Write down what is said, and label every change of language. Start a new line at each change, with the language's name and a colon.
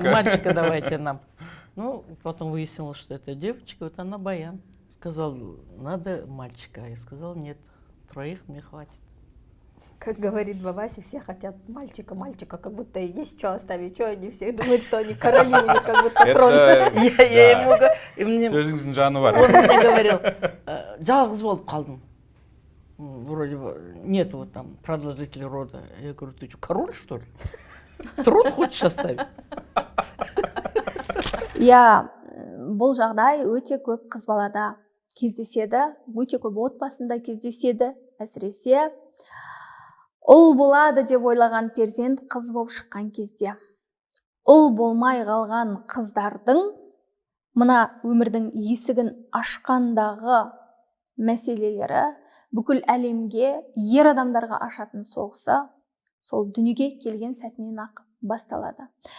Russian: Да, мальчика давайте нам. Ну, потом выяснилось, что это девочка, вот она Баян. Сказал, надо мальчика. Я сказал, нет, 3 мне хватит. Как говорит Бабаси, все хотят мальчика, как будто есть что оставить, что они все думают, что они короли, у них как будто трон. Я ему говорю,
Kazakh: Сөзіңіздің жаны бар.
Russian: он мне говорил,
Kazakh: жалғыз болып қалдым.
Russian: Вроде бы нет вот там продолжителя рода. Я говорю, ты что, король, что ли? Трон хочешь оставить?
Kazakh: Иә, бұл жағдай өте көп қыз балада кездеседі, өте көп отбасында кездеседі, әсіресе ұл болады деп ойлаған перзент қыз болып шыққан кезде. Ұл болмай қалған қыздардың мына өмірдің есігін ашқандағы мәселелері бүкіл әлемге ер адамдарға ашатын соғысы сол дүниеге келген сәтінен ақ басталады.